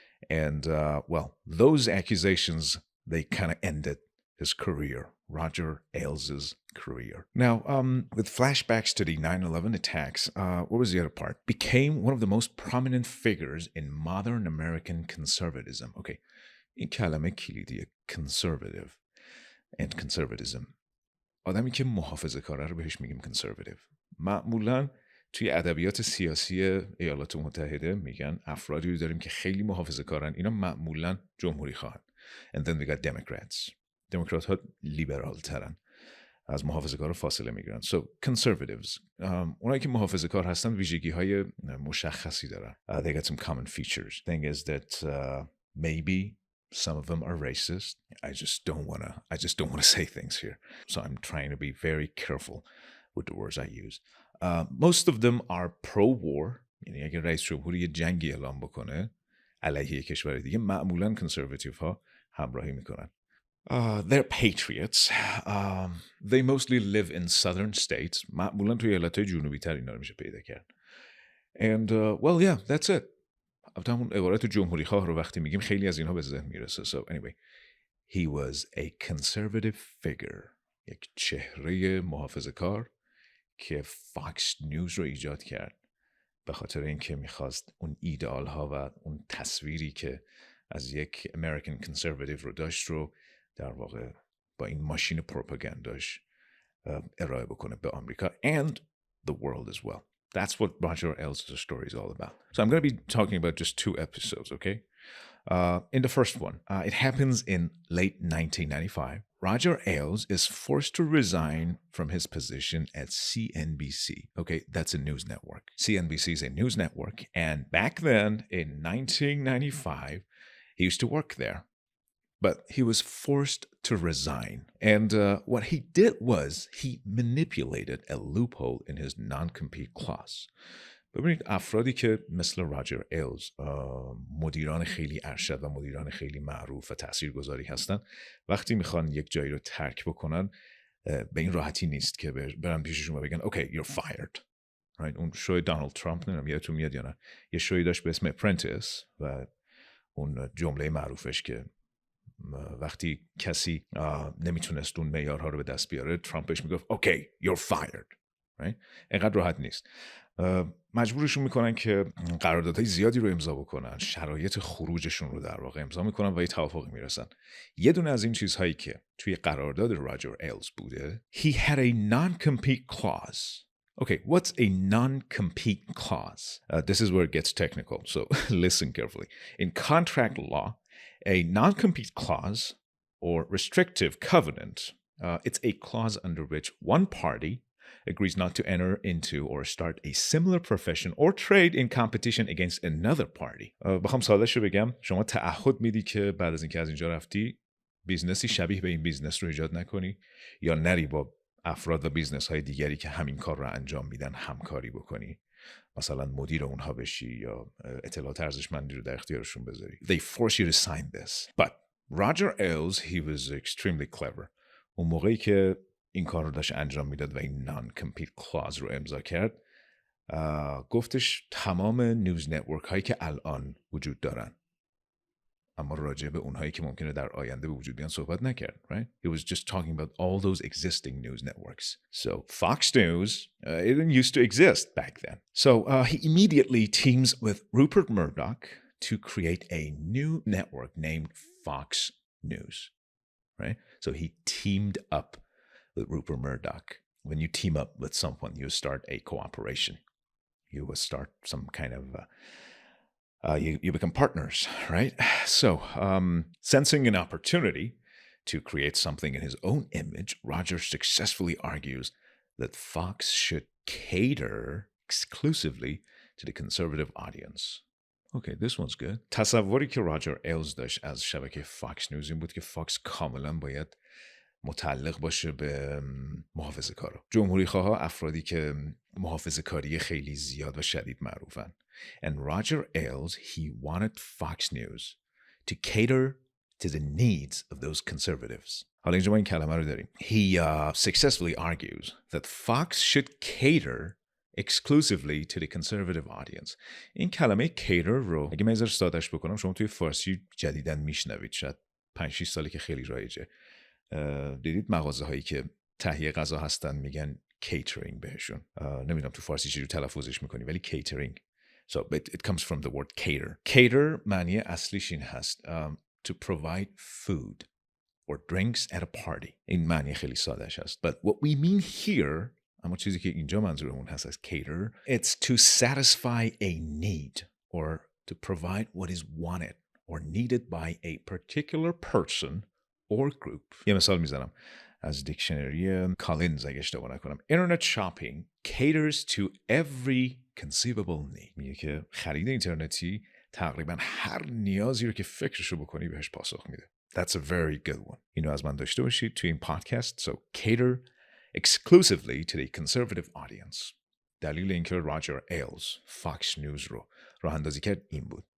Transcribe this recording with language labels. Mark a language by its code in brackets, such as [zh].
[en] And, well, those accusations, they kind of ended his career, Roger Ailes' career. Now, with flashbacks to the 9/11 attacks, what was the other part? Became one of the most prominent figures in modern American conservatism. Okay, [fa] این کلمه کلیدیه [en] conservative and conservatism. [fa] آدمی که محافظه کاره رو بهش میگیم conservative. معمولاً توی ادبیات سیاسی ایالات متحده میگن افرادی رو داریم که خیلی محافظه کارن، اینا معمولاً جمهوری خواهن. [en] And then we got Democrats. [fa] دموکرات ها لیبرال ترن، از محافظه کار فاصله میگیرن. [en] So conservatives. [fa] اونایی که محافظه کار هستن ویژگی های مشخصی دارن. [en] They got some common features. Thing is that maybe some of them are racist. I just don't want to say things here. So I'm trying to be very careful with the words I use. Most of them are pro-war. [fa] یعنی اگر رئیس جمهوری یه جنگی اعلام بکنه علیه کشور دیگه، معمولاً کنسرواتیو ها همراهی میکنن. [en] They're patriots. They mostly live in southern states. [fa] معمولاً توی ایالت‌های جنوبی تر اینا رو میشه پیدا کرد. [en] And well, yeah, that's it. [fa] همون عبارت جمهوری خواه رو وقتی میگیم خیلی از اینها به ذهن میرسه. [en] So anyway, he was a conservative figure. [fa] یک چهره محافظه کار که فاکس نیوز رو ایجاد کرد به خاطر اینکه میخواست اون ایدئال ها و اون تصویری که از یک [en] American conservative [fa] رو داشت رو در واقع با این ماشین پروپاگانداش ارائه بکنه به آمریکا [en] and the world as well. That's what Roger Ailes' story is all about. So I'm going to be talking about just 2 episodes, okay? In the first one, it happens in late 1995. Roger Ailes is forced to resign from his position at CNBC. Okay, that's a news network. CNBC is a news network. And back then, in 1995, he used to work there. but he was forced to resign. And what he did was he manipulated a loophole in his non-compete clause. [fa] ببینید افرادی که مثل راجر ایلز مدیران خیلی ارشد و مدیران خیلی معروف و تاثیرگذاری هستن، وقتی میخوان یک جایی رو ترک بکنن به این راحتی نیست که برن پیششون و بگن [en] okay you're fired. Right? [fa] اون شوی دونالد ترامپ نمیدونم یادتون میاد یا نه، یه شوی داشت به اسم اپرنتیس و اون جمله معروفش که وقتی کسی نمیتونست اون معیارها رو به دست بیاره ترامپش میگفت [en] okay you're fired. Right? [fa] اینقدر راحت نیست. مجبورشون میکنن که قراردادهای زیادی رو امضا بکنن، شرایط خروجشون رو در واقع امضا میکنن و یه توافقی میرسن. یه دونه از این چیزهایی که توی قرارداد راجر ایلز بوده [en] he had a non-compete clause. Okay, what's a non-compete clause? This is where it gets technical, so listen carefully. In contract law, a non-compete clause or restrictive covenant, it's a clause under which one party agrees not to enter into or start a similar profession or trade in competition against another party. [fa] بخوام ساده‌شو بگم، شما تعهد میدی که بعد از اینکه از اینجا رفتی بیزنسی شبیه به این بیزنس رو ایجاد نکنی یا نری با افراد و بیزنس های دیگری که همین کار رو انجام میدن همکاری بکنی، مثلا مدیر اونها بشی یا اطلاعات ارزشمندی رو در اختیارشون بذاری. [en] They force you to sign this. But Roger Ailes, he was extremely clever. [fa] اون موقعی که این کار رو داشت انجام میداد و این non-compete clause رو امضا کرد، گفتش تمام نیوز نتورک هایی که الان وجود دارن، اما راجع به اونهایی که ممکنه در آینده به وجود بیان صحبت نکرد. [en] Right? He was just talking about all those existing news networks. So Fox News, it didn't used to exist back then. So he immediately teams with Rupert Murdoch to create a new network named Fox News. Right? So he teamed up with Rupert Murdoch. When you team up with someone, you start a cooperation. You will start some kind of you become partners, right? So, sensing an opportunity to create something in his own image, Roger successfully argues that Fox should cater exclusively to the conservative audience. Okay, this one's good. [fa] تصوری که راجر ایلز داشت از شبکه فاکس نیوز این بود که فاکس کاملا باید متعلق باشه به محافظه‌کارا. جمهوری‌خواها افرادی که محافظه‌کاری خیلی زیاد و شدید معروفن. [en] And Roger Ailes, he wanted Fox News to cater to the needs of those conservatives. [fa] حالا اینجا ما این کلمه رو داریم. [en] He successfully argues that Fox should cater exclusively to the conservative audience. [fa] این کلمه cater رو اگه من یه ذره ساده‌اش بکنم شما توی فارسی جدیداً میشنوید، شاید 5-6 ساله که خیلی رایجه. دیدید مغازه هایی که تهیه غذا هستن میگن catering بهشون. نمیدونم تو فارسی چجوری تلفظش میکنی ولی catering. [en] So it comes from the word cater. Cater [fa] معنی اصلیش این هست [en] to provide food or drinks at a party. [fa] این معنی خیلی سادهش هست. [en] But what we mean here, [fa] اما چیزی که اینجا منظورمون هست از [en] cater, it's to satisfy a need or to provide what is wanted or needed by a particular person or group. [fa] یه مثال میزنم از دیکشنری کالینز اگه اشتباه نکنم. [en] Internet shopping caters to every conceivable need. [fa] میگه که خرید اینترنتی تقریبا هر نیازی رو که فکرشو بکنی بهش پاسخ میده. [en] That's a very good one. [fa] اینو از من داشته باشید توی این پادکست. [en] So cater exclusively to the conservative audience. [fa] دلیل اینکه راجر ایلز فاکس نیوز رو راه اندازی کرد این بود.